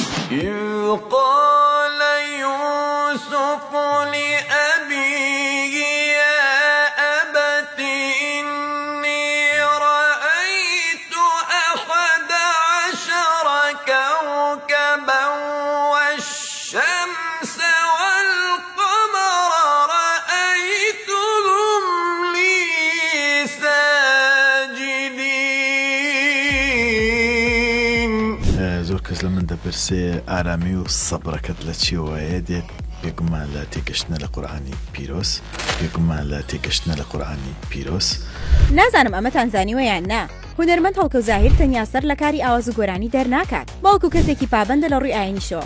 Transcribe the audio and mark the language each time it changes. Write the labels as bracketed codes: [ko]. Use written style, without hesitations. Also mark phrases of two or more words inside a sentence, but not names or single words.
[ar] إذ قال يوسف لأبيه يا أبت إني رأيت 11 كوكبا والشمس والقمر رأيتهم لي ساجدين. [ckb] زۆر کەس لە من دەپرسێ ئارامی و سەبرەکەت لە چیەوەیە دێت پێگومان لە تێگەشتنە لە قورئانی پیرۆز پێگومان لە تێگەشتنە لە قورئانی پیرۆز. نازانم ئەمەتان زانیوە یان نا، هونەرمەند هەڵکە و زاهیر تەنیا سەر لە کاری ئاواز و گۆرانی دەرناکات، بەڵکو کەسێکی پابەندە لە ڕووی ئاینیشەوە.